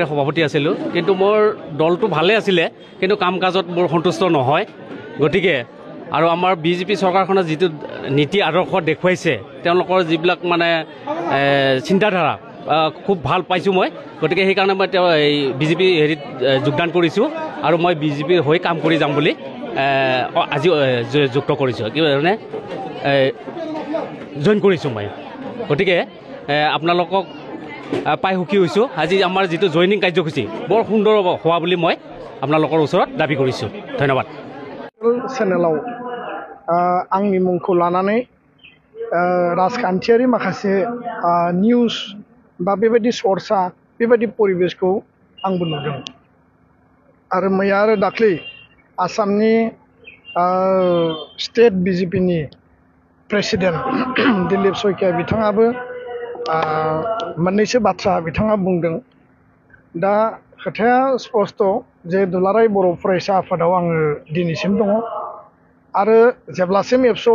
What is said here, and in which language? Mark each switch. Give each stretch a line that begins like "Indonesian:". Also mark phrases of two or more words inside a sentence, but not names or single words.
Assamese: সভাপতি আছিলোঁ কিন্তু মোৰ দলটো ভালে আছিলে কিন্তু কাম কাজত মোৰ সন্তুষ্ট নহয় গতিকে আৰু আমাৰ বিজেপি চৰকাৰখনে যিটো নীতি আদৰ্শ দেখুৱাইছে তেওঁলোকৰ যিবিলাক মানে চিন্তাধাৰা খুব ভাল পাইছোঁ মই গতিকে সেইকাৰণে মই এই বিজেপি হেৰিত যোগদান কৰিছোঁ আৰু মই বিজেপিৰ হৈ কাম কৰি যাম বুলি আজি যুক্ত কৰিছোঁ কি মানে জইন কৰিছোঁ মই গতিকে আপোনালোকক পাই সুখী হৈছোঁ আজি আমাৰ যিটো জইনিং কাৰ্যসূচী বৰ সুন্দৰ হোৱা বুলি মই আপোনালোকৰ ওচৰত দাবী কৰিছোঁ ধন্যবাদ
Bodo: চেনেলাव आंनि मुंखौ लानानै राजखान्थियारि माखासे निउस बा बेबायदि सर्सा बेबायदि परिबेसखौ आंबो नुदों आरो मैया आरो दाख्लै आसामनि स्टेट बिजेपिनि प्रेसिडेन्ट दिलीप शइकिया बिथाङाबो मोननैसो बाथ्रा बिथाङा बुंदों दा खोथाया स्पष्ट जे दुलाराय बर' फरायसा आफादाव आङो दिनैसिम दङ आरो जेब्लासिम एबसुआव